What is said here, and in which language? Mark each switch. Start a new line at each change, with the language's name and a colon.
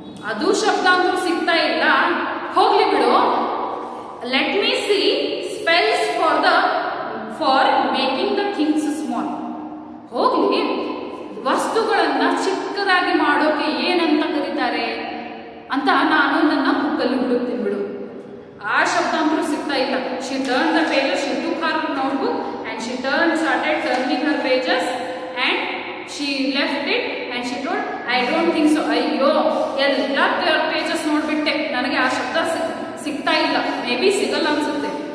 Kannada: ಅದು ಶಬ್ದ ಅಂತೂ ಸಿಗ್ತಾ ಇಲ್ಲ, ಹೋಗ್ಲಿ ಬಿಡು.
English: Let me see spells for making the things small.
Kannada: ಹೋಗ್ಲಿ, ವಸ್ತುಗಳನ್ನ ಚಿಕ್ಕದಾಗಿ ಮಾಡೋಕೆ ಏನಂತ ಕರೀತಾರೆ ಅಂತ ನಾನು ನನ್ನ ಬುಕ್ಕಲ್ಲಿ ಹುಡುಕ್ತೀನಿ ಬಿಡು. ಆ ಶಬ್ದ ಅಂತೂ ಸಿಗ್ತಾ ಇಲ್ಲ.
English: She turn the pages, she took her notebook and she started turning her pages and she left it and she told, I don't think so.
Kannada: ಅಯ್ಯೋ ಎಲ್ಲ ಪೇಜಸ್ ನೋಡ್ಬಿಟ್ಟೆ, ನನಗೆ ಆ ಶಬ್ದ ಸಿಗ್ತಾ ಇಲ್ಲ, ಮೇ ಬಿ ಸಿಗಲ್ಲ ಅನ್ಸುತ್ತೆ.